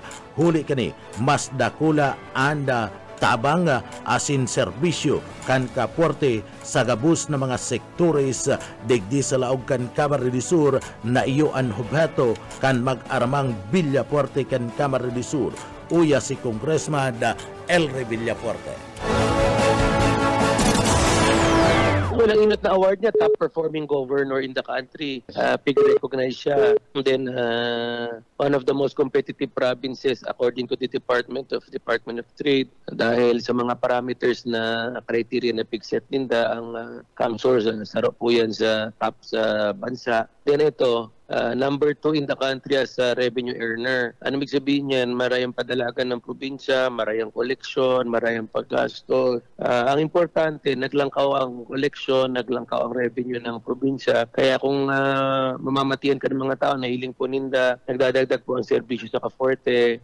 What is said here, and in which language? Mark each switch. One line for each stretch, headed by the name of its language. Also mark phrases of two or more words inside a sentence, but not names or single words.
Bikol: Huli kani mas dakula anda tabang asin serbisyo kan kaporte sa gabus na mga sektores digdi sa laog kan Camarines Sur na iyo an hubheto kan mag-aramang Villafuerte kan Camarines Sur. Uya si Congressman Elry Villafuerte. Walang inot na award niya,
English: top performing governor in the country.
Bikol: Pig-recognize siya.
English: And then, one of the most competitive provinces according to the Department of Trade.
Bikol: Dahil sa mga parameters na criteria na pig-set ninda, ang CAMSOR, saro po yan sa top sa bansa.
Filipino: Then ito,
English: number 2 in the country as a revenue earner.
Filipino: Ano ibig sabihin yan?
Bikol: Marayang padalagan ng probinsya, marayang koleksyon, marayang paggasto. Ang importante, naglangkaw ang koleksyon, naglangkaw ang revenue ng probinsya. Kaya kung mamamatian ka ng mga tao, nahiling po ninda, nagdadagdag po ang serbisyo sa Caforte.